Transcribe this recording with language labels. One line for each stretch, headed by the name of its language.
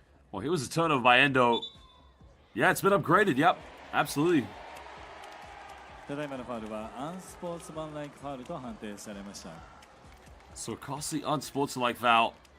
English: Well, here was a turnover by Endo. Yeah, it's been upgraded. Yep, absolutely.
Japanese: ただいまのファウルはアンスポーツマンライクファウルと判定されました。
English: So a costly unsportsmanlike foul.